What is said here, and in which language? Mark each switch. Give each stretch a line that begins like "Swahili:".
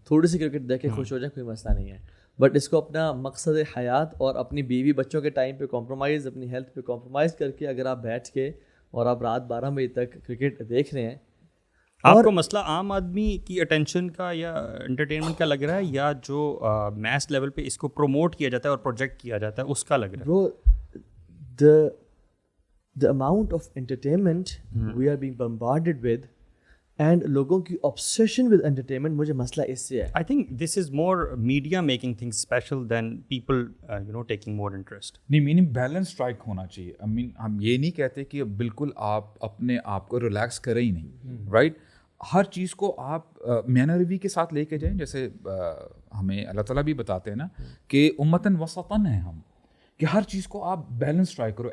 Urdu: تھوڑی سی کرکٹ دیکھ کے خوش ہو جائے کوئی مسئلہ نہیں ہے, بٹ اس کو اپنا مقصد حیات اور اپنی بیوی بچوں کے ٹائم پہ کمپرومائز, اپنی ہیلتھ پہ کمپرومائز کر کے اگر آپ بیٹھ کے اور آپ رات 12 بجے تک کرکٹ دیکھ رہے ہیں. آپ کو مسئلہ عام آدمی کی اٹینشن کا یا انٹرٹینمنٹ کا لگ رہا ہے, یا جو میس لیول پہ اس کو پروموٹ کیا جاتا ہے اور پروجیکٹ کیا جاتا ہے اس کا لگ رہا ہے؟
English: bro, the amount of entertainment we are being bombarded with
Urdu: and لوگوں کی
English: obsession with entertainment,
Urdu: مجھے مسئلہ اس سے ہے.
English: I think this is more media making things special than people taking more interest.
Urdu: نہیں, میننگ بیلنس اسٹرائک ہونا چاہیے.
English: I mean
Urdu: ہم یہ نہیں کہتے کہ بالکل آپ اپنے آپ کو ریلیکس کریں ہی نہیں, رائٹ. ہر چیز کو آپ مینر روی کے ساتھ لے کے جائیں. جیسے ہمیں اللہ تعالیٰ بھی بتاتے ہیں نا کہ امتاً وسطاً ہیں ہم, کہ ہر چیز کو آپ بیلنس ٹرائی کرو.